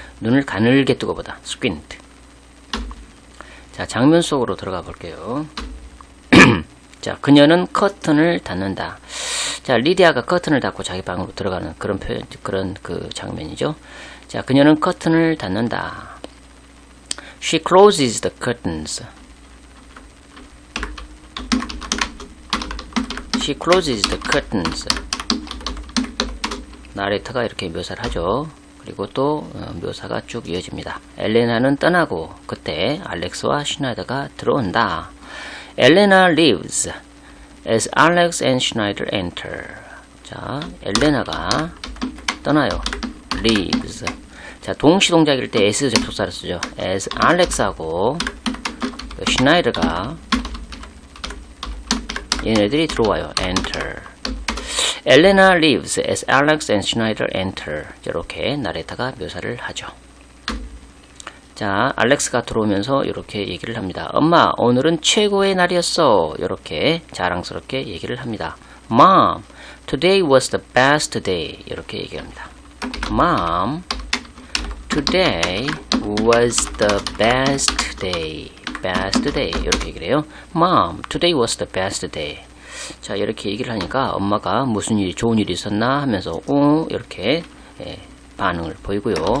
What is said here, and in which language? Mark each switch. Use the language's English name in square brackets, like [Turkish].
[Korean] 눈을 가늘게 뜨고 보다, squint. 자, 장면 속으로 들어가 볼게요. 자, 그녀는 커튼을 닫는다. 자, 리디아가 커튼을 닫고 자기 방으로 들어가는 그런 표현, 그런 그 장면이죠. 자, 그녀는 커튼을 닫는다. [English] She closes the curtains. She closes the curtains. [Korean] 나레이터가 이렇게 묘사를 하죠. 그리고 또 묘사가 쭉 이어집니다. 엘레나는 떠나고 그때 알렉스와 슈나이더가 들어온다. [English] 엘레나 leaves as Alex and Schneider enter. [Korean] 자, 엘레나가 떠나요. leaves. 자, 동시동작일 때 S 접속사를 쓰죠. as Alex하고 슈나이더가 얘네들이 들어와요. [English] enter. 엘레나 leaves as Alex and Schneider enter. [Korean] 이렇게 나레이터가 묘사를 하죠. 자, 알렉스가 들어오면서 이렇게 얘기를 합니다. 엄마, 오늘은 최고의 날이었어. 이렇게 자랑스럽게 얘기를 합니다. [English] Mom, today was the best day. [Korean] 이렇게 얘기합니다. [English] Mom, today was the best day. best day. [Korean] 이렇게 얘기를 해요. [English] Mom, today was the best day. [Korean] 자, 이렇게 얘기를 하니까 엄마가 무슨 일이, 좋은 일이 있었나 하면서 이렇게 반응을 보이고요.